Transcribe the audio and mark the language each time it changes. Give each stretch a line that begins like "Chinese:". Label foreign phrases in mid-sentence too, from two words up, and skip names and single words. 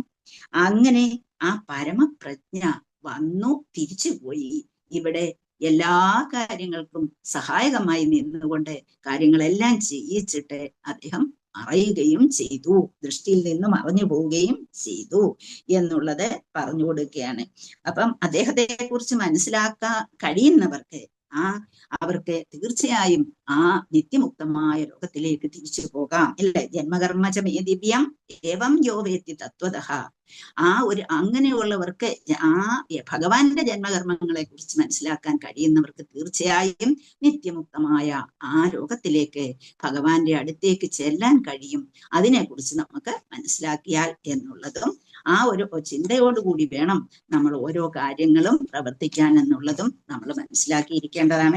Malayalam: അങ്ങനെ ആ പരമപ്രജ്ഞ വന്നു തിരിച്ചുപോയി ഇവിടെ എല്ലാ കാര്യങ്ങൾക്കും സഹായകമായി നിന്നുകൊണ്ട് കാര്യങ്ങളെല്ലാം ചെയ്യിച്ചിട്ട് അദ്ദേഹം മറയുകയും ചെയ്തു, ദൃഷ്ടിയിൽ നിന്ന് മറഞ്ഞു പോവുകയും ചെയ്തു എന്നുള്ളത് പറഞ്ഞു കൊടുക്കുകയാണ്. അപ്പം അദ്ദേഹത്തെ കുറിച്ച് മനസ്സിലാക്കാൻ കഴിയുന്നവർക്ക് അവർക്ക് തീർച്ചയായും ആ നിത്യമുക്തമായ ലോകത്തിലേക്ക് തിരിച്ചു പോകാം, അല്ലെ?
Sanskrit: ജന്മകർമ്മചമേ ദിവ്യം ഏവം യോ വേത്തി തത്വതഃ.
Malayalam: അങ്ങനെയുള്ളവർക്ക് ഭഗവാന്റെ ജന്മകർമ്മങ്ങളെ കുറിച്ച് മനസ്സിലാക്കാൻ കഴിയുന്നവർക്ക് തീർച്ചയായും നിത്യമുക്തമായ ആ ലോകത്തിലേക്ക് ഭഗവാന്റെ അടുത്തേക്ക് ചെല്ലാൻ കഴിയും. അതിനെക്കുറിച്ച് നമുക്ക് മനസ്സിലാക്കിയാൽ എന്നുള്ളതും ആ ഒരു ചിന്തയോടുകൂടി വേണം നമ്മൾ ഓരോ കാര്യങ്ങളും പ്രവർത്തിക്കാൻ എന്നുള്ളതും നമ്മൾ മനസ്സിലാക്കിയിരിക്കേണ്ടതാണ്.